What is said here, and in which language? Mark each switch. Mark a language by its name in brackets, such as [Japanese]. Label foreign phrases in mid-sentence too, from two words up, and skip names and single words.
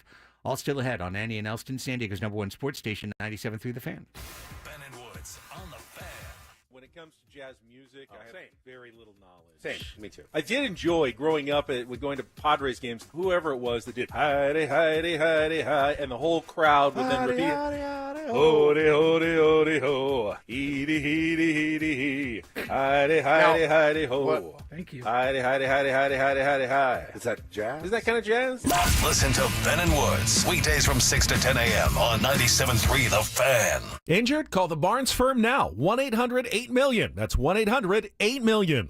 [English] All still ahead on Annie and Elsten, San Diego's #1 sports station, 97.3 The Fan. Ben and Woods on the Fan. When it comes to jazz music, I have very little knowledge. Same, me too. I did enjoy growing up with going to Padres games. Whoever it was that did "Heidi, Heidi, Heidi, hi," and the whole crowd would then repeat, "Hody, hody, hody, ho, heedy, heedy, heedy, he, Heidi, Heidi, Heidi, ho." Thank you. Heidi, Heidi, Heidi, Heidi, Heidi, Heidi, hi. Is that jazz? Is that kind of jazz? Listen to Ben and Woods weekdays from 6 to 10 a.m. on 97.3 The Fan. Injured? Call the Barnes firm now. 1-800-8-million. That's 1-800-8-million.